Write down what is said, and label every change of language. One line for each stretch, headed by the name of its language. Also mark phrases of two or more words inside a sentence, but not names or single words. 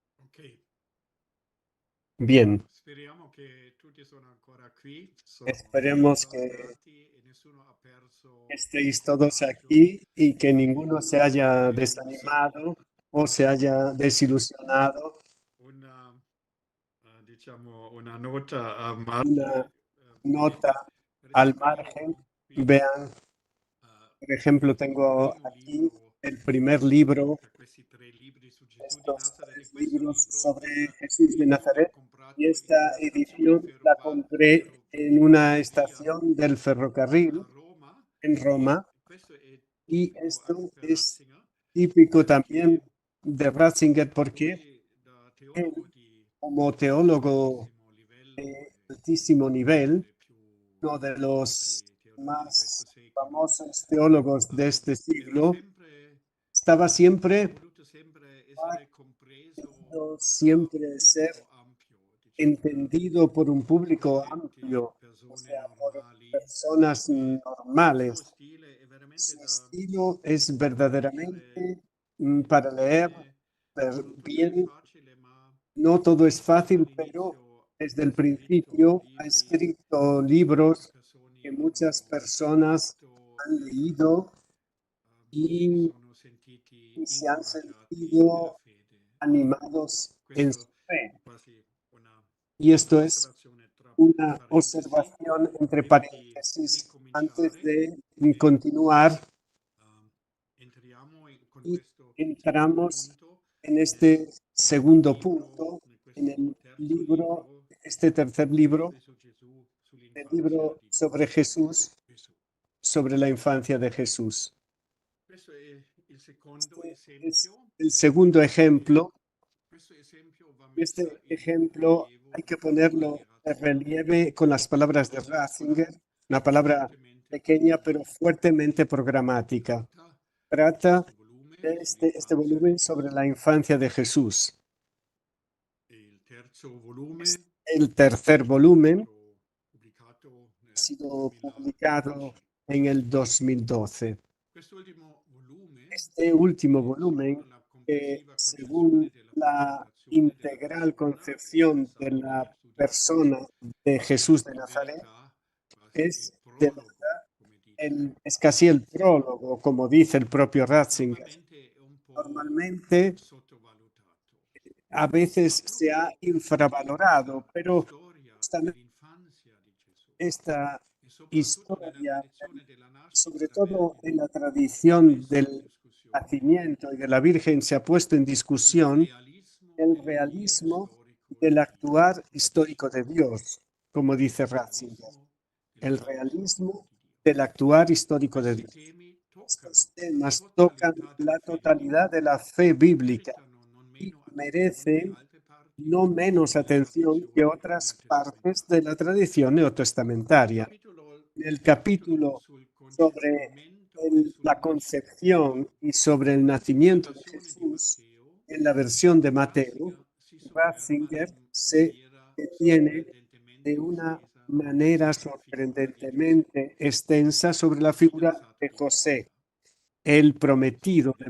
Spanish: Bien,
Italian: Speriamo che tutti sono ancora qui,
Spanish: esperemos que
Italian: e nessuno ha perso
Spanish: estéis todos aquí y que ninguno se haya desanimado o se haya desilusionado.
Italian: una, diciamo, una nota a margine. Una nota Per
Spanish: al
Italian: esempio,
Spanish: margen.
Italian: io qui,
Spanish: Vean, por ejemplo, tengo
Italian: primo
Spanish: aquí
Italian: libro
Spanish: el primer libro,
Italian: tra questi 3 libri su Gesù di
Spanish: estos
Italian: Nazareth. E 3 questo
Spanish: libros
Italian: libro,
Spanish: sobre Jesús de
Italian: io l'ho
Spanish: Nazaret, y
Italian: comprato in
Spanish: esta
Italian: una stazione
Spanish: edición la compré en una
Italian: ferrovia
Spanish: estación del
Italian: a
Spanish: ferrocarril
Italian: Roma.
Spanish: en Roma,
Italian: Questo è
Spanish: y
Italian: tipico anche
Spanish: esto
Italian: per
Spanish: es
Italian: Ratzinger,
Spanish: típico también
Italian: perché
Spanish: de Ratzinger porque
Italian: lui, da
Spanish: él,
Italian: teologo di
Spanish: como teólogo
Italian: altissimo livello
Spanish: de altísimo
Italian: uno
Spanish: nivel,
Italian: dei più
Spanish: uno de los
Italian: famosi teologi di questo
Spanish: más
Italian: secolo,
Spanish: famosos teólogos de este
Italian: era
Spanish: siglo,
Italian: sempre,
Spanish: estaba
Italian: ha
Spanish: siempre,
Italian: voluto sempre
Spanish: ha
Italian: essere compreso
Spanish: querido
Italian: da un
Spanish: siempre ser
Italian: pubblico ampio, diciamo,
Spanish: entendido por un público
Italian: gente,
Spanish: amplio, o
Italian: persone
Spanish: sea, por
Italian: normali.
Spanish: personas
Italian: Il suo
Spanish: normales.
Italian: stile è veramente
Spanish: Su
Italian: da
Spanish: estilo es
Italian: leggere
Spanish: verdaderamente para leer
Italian: bene, non tutto è
Spanish: bien.
Italian: facile, ma
Spanish: No todo es fácil, pero
Italian: dall'inizio
Spanish: desde
Italian: ha
Spanish: el
Italian: scritto
Spanish: principio ha
Italian: libri
Spanish: escrito
Italian: che molte
Spanish: libros que
Italian: persone
Spanish: muchas
Italian: hanno
Spanish: personas
Italian: letto
Spanish: han leído
Italian: e si
Spanish: y,
Italian: sono sentiti
Spanish: y se han
Italian: incoraggiati nella
Spanish: sentido
Italian: fede.
Spanish: animados en su
Italian: Questo
Spanish: fe.
Italian: è quasi una
Spanish: Y esto es
Italian: osservazione tra
Spanish: una
Italian: parentesi,
Spanish: observación entre
Italian: prima di
Spanish: paréntesis antes
Italian: ricominciare.
Spanish: de
Italian: E,
Spanish: continuar
Italian: entriamo con
Spanish: y
Italian: questo secondo
Spanish: entramos
Italian: punto
Spanish: en
Italian: nel
Spanish: este segundo
Italian: libro,
Spanish: punto,
Italian: in
Spanish: en
Italian: questo
Spanish: el
Italian: terzo
Spanish: libro,
Italian: libro
Spanish: este tercer libro,
Italian: su Gesù,
Spanish: el
Italian: sull'infanzia
Spanish: libro
Italian: di
Spanish: sobre Jesús,
Italian: Gesù.
Spanish: sobre la infancia de Jesús.
Italian: Questo è il secondo
Spanish: Este es
Italian: esempio.
Spanish: el segundo
Italian: E
Spanish: ejemplo.
Italian: questo esempio va messa
Spanish: Este
Italian: in
Spanish: ejemplo
Italian: rilievo
Spanish: hay que
Italian: dalle parole
Spanish: ponerlo
Italian: di
Spanish: de
Italian: Ratzinger,
Spanish: relieve con las palabras de
Italian: una piccola
Spanish: Ratzinger, una
Italian: ma
Spanish: palabra
Italian: fortemente
Spanish: pequeña pero
Italian: programmatica.
Spanish: fuertemente programática.
Italian: Tratta
Spanish: Trata
Italian: questo volume
Spanish: de este
Italian: sull'infanzia di
Spanish: volumen sobre
Italian: Gesù.
Spanish: la infancia de Jesús.
Italian: E il terzo volume
Spanish: Es el tercer volumen,
Italian: pubblicato
Spanish: ha
Italian: nel
Spanish: sido publicado
Italian: 2012.
Spanish: en el 2012.
Italian: Quest'ultimo volume,
Spanish: Este último
Italian: secondo
Spanish: volumen,
Italian: la complessiva
Spanish: según
Italian: concezione della
Spanish: la
Italian: manifestazione della
Spanish: integral
Italian: persona e del
Spanish: concepción de
Italian: sapere
Spanish: la
Italian: su Gesù,
Spanish: persona de
Italian: è
Spanish: Jesús de
Italian: in
Spanish: Nazaret,
Italian: verità quasi il
Spanish: es de
Italian: prologo,
Spanish: verdad
Italian: come dice
Spanish: es casi el
Italian: Ratzinger.
Spanish: prólogo, como dice el propio Ratzinger.
Italian: Normalmente è un po'
Spanish: Normalmente
Italian: sottovalutato,
Spanish: a
Italian: ma
Spanish: veces se ha
Italian: proprio tutta
Spanish: infravalorado,
Italian: questa
Spanish: pero
Italian: storia
Spanish: justamente
Italian: dell'infanzia di Gesù
Spanish: esta
Italian: e soprattutto nella
Spanish: historia,
Italian: tradizione della nascita
Spanish: sobre
Italian: della
Spanish: todo en
Italian: Vergine,
Spanish: la
Italian: si è
Spanish: tradición
Italian: messo in
Spanish: del
Italian: discussione.
Spanish: nacimiento y de la Virgen, se ha puesto en
Italian: Il
Spanish: discusión
Italian: realismo
Spanish: el
Italian: dell'agire
Spanish: realismo
Italian: storico
Spanish: del
Italian: di Dio,
Spanish: actuar histórico de Dios, como dice
Italian: il
Spanish: Ratzinger,
Italian: realismo
Spanish: el
Italian: dell'agire storico
Spanish: realismo
Italian: di Dio.
Spanish: del actuar histórico de
Italian: Questi
Spanish: Dios.
Italian: temi toccano
Spanish: Estos
Italian: la
Spanish: temas tocan
Italian: totalità della
Spanish: la
Italian: fede
Spanish: totalidad de
Italian: bibliche
Spanish: la fe
Italian: e
Spanish: bíblica
Italian: meritano non
Spanish: y
Italian: meno attenzione di
Spanish: merecen
Italian: altre parti
Spanish: no menos
Italian: della
Spanish: atención que
Italian: tradizione
Spanish: otras partes de
Italian: neotestamentaria.
Spanish: la tradición
Italian: Nel
Spanish: neotestamentaria. En el
Italian: capitolo
Spanish: capítulo
Italian: sul
Spanish: sobre
Italian: concepimento e
Spanish: la
Italian: sulla nascita di
Spanish: concepción
Italian: Gesù,
Spanish: y sobre el
Italian: nella
Spanish: nacimiento de
Italian: versione di
Spanish: Jesús,
Italian: Matteo,
Spanish: en la versión de Mateo,
Italian: Ratzinger si sofferma
Spanish: Ratzinger
Italian: in
Spanish: se
Italian: maniera
Spanish: detiene de
Italian: sorprendentemente
Spanish: una
Italian: estesa
Spanish: manera
Italian: sulla figura di Giuseppe,
Spanish: sorprendentemente extensa sobre la
Italian: il
Spanish: figura
Italian: fidanzato
Spanish: de
Italian: di Maria.
Spanish: José, el prometido de